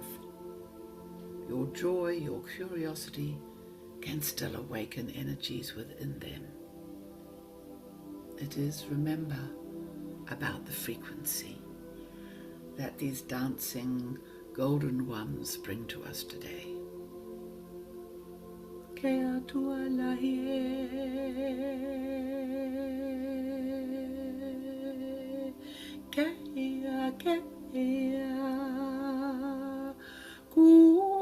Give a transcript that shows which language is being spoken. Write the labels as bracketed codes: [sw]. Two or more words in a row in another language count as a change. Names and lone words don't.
[en] Your joy, your curiosity can still awaken energies within them. It is, remember, about the frequency that these dancing golden ones bring to us today. Kea tua laie, kea, ku.